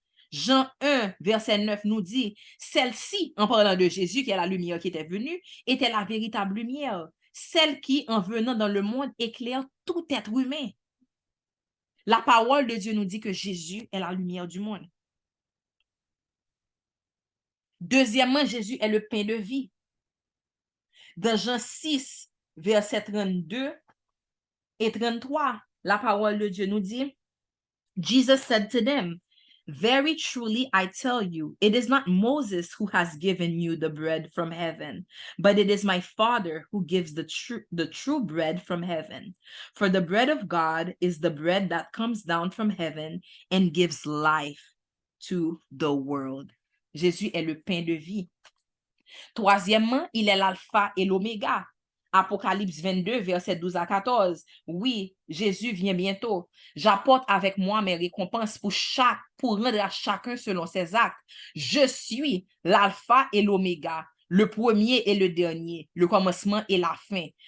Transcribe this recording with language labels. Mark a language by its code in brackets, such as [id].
[fr] Jean 1, verset 9 nous dit, celle-ci, en parlant de Jésus, qui est la lumière qui était venue, était la véritable lumière, celle qui, en venant dans le monde, éclaire tout être humain. La parole de Dieu nous dit que Jésus est la lumière du monde. Deuxièmement, Jésus est le pain de vie. Dans Jean 6, verset 32 et 33, la parole de Dieu nous dit, [en] Jesus said to them, very truly I tell you, it is not Moses who has given you the bread from heaven, but it is my Father who gives the true bread from heaven. For the bread of God is the bread that comes down from heaven and gives life to the world. [fr] Jésus est le pain de vie. Troisièmement, il est l'alpha et l'oméga. Apocalypse 22, verset 12 à 14. Oui, Jésus vient bientôt. J'apporte avec moi mes récompenses pour rendre à chacun selon ses actes. Je suis l'alpha et l'oméga, le premier et le dernier, le commencement et la fin.